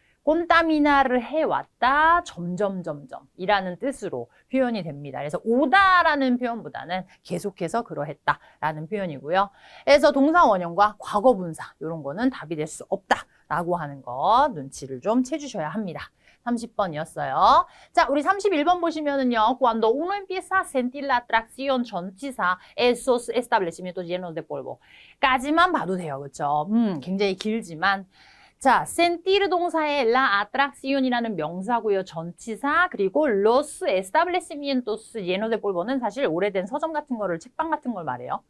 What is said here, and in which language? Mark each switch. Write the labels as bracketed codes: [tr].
[ko] 꼰따미나를 해왔다, 이라는 뜻으로 표현이 됩니다. 그래서 오다라는 표현보다는 계속해서 그러했다라는 표현이고요. 그래서 동사 원형과 과거 분사, 이런 거는 답이 될 수 없다라고 하는 거 눈치를 좀 채주셔야 합니다. 30번이었어요. 자, 우리 31번 보시면은요. [es] Cuando uno empieza a sentir la atracción 전치사 esos establecimientos llenos de polvo [ko] 까지만 봐도 돼요. 그렇죠? 굉장히 길지만 자, sentir 동사의 la atracción이라는 명사고요. 전치사 그리고 [es] los establecimientos llenos de polvo [ko] 는 사실 오래된 서점 같은 거를 책방 같은 걸 말해요.